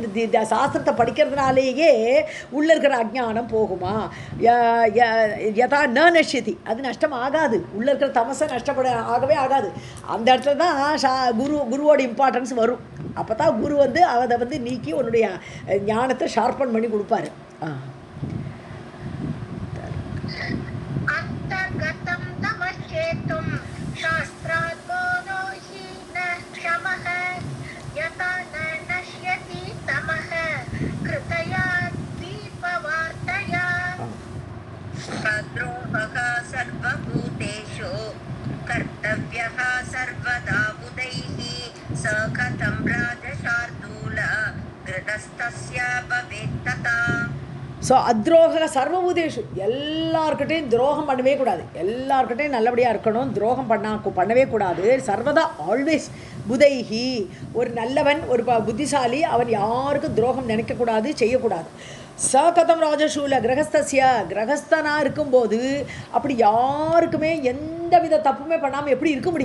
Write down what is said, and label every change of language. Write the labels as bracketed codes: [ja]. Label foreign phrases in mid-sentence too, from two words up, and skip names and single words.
[ta] இந்த சாஸ்திரத்தை படிக்கிறதுனாலேயே உள்ளே இருக்கிற அஜ்ஞானம் போகுமா? [sa] यथा न नश्यति, [ta] அது நஷ்டம் ஆகாது. உள்ளே இருக்கிற தமசை ஆகவே ஆகாது. அந்த இடத்துல தான் குருவோட இம்பார்ட்டன்ஸ் வரும். அப்போ தான் குரு வந்து அதை வந்து நீக்கி உன்னுடைய ஞானத்தை ஷார்பன் பண்ணி கொடுப்பாரு. [sa] अन्तर्गतं तमश्चेतुं शास्त्रात् बोधो हि न क्षमः यथा न नश्यति तमः कृतया दीपवार्तया द्रोहः सर्वभूतेषु कर्तव्यः सर्वदा बुधैः स कथं राजशार्दूल कृतस्तस्य भवेत् तथा. [ta] ஸோ [sa] अद्रोह सर्वभूतेषु, [ta] எல்லார்கிட்டையும் துரோகம் பண்ணவே கூடாது. எல்லார்கிட்டையும் நல்லபடியாக இருக்கணும், துரோகம் பண்ணவே கூடாது. சர்வதா ஆல்வேஸ் புதைஹி, ஒரு நல்லவன் ஒரு புத்திசாலி அவன் யாருக்கும் துரோகம் நினைக்கக்கூடாது, செய்யக்கூடாது. [sa] कथं राजशूल [ta] கிரகஸ்தனாக இருக்கும்போது அப்படி யாருக்குமே எந்த வித தப்புமே பண்ணாமல் எப்படி இருக்க முடியும்?